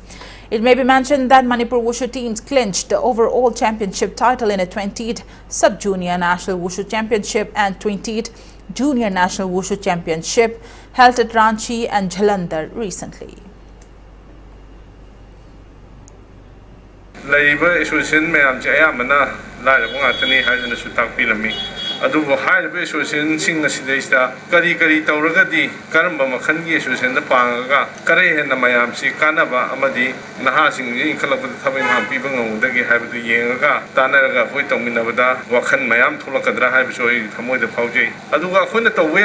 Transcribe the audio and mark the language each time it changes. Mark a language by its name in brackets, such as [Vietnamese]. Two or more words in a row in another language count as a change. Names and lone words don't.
[English] It may be mentioned that Manipur Wushu teams clinched the overall championship title in a 20th Sub-Junior National Wushu Championship and 20th Junior National Wushu Championship held at Ranchi and Jalandhar recently. Association [Manipuri] ꯑꯗꯨꯕꯨ ꯍꯥꯏꯔꯤꯕ ꯑꯦꯁꯣꯁꯤꯌꯦꯁꯟꯁꯤꯡ ꯑꯁꯤꯗꯩꯁꯤꯗ ꯀꯔꯤ ꯇꯧꯔꯒꯗꯤ ꯀꯔꯝꯕ ꯃꯈꯜꯒꯤ ꯑꯦꯁꯣꯁꯤꯌꯦꯁꯟꯗ ꯄꯥꯡꯉꯒ ꯀꯔꯤ ꯍꯦꯟꯅ ꯃꯌꯥꯝꯁꯤ ꯀꯥꯟꯅꯕ ꯑꯃꯗꯤ ꯅꯍꯥꯁꯤꯡꯁꯤ ꯏꯟꯈꯠꯂꯛꯄꯗ ꯊꯕꯛ ꯏꯪꯈꯥꯡ ꯄꯤꯕ ꯉꯝꯒꯗꯒꯦ ꯍꯥꯏꯕꯗꯨ ꯌꯦꯡꯉꯒ ꯇꯥꯟꯅꯔꯒ ꯑꯩꯈꯣꯏ ꯇꯧꯃꯤꯟꯅꯕꯗ ꯋꯥꯈꯜ ꯃꯌꯥꯝ ꯊꯣꯛꯂꯛꯀꯗ꯭ꯔꯥ ꯍꯥꯏꯕꯁꯨ ꯑꯩ ꯊꯃꯣꯏꯗ ꯐꯥꯎꯖꯩ ꯑꯗꯨꯒ ꯑꯩꯈꯣꯏꯅ ꯇꯧꯕ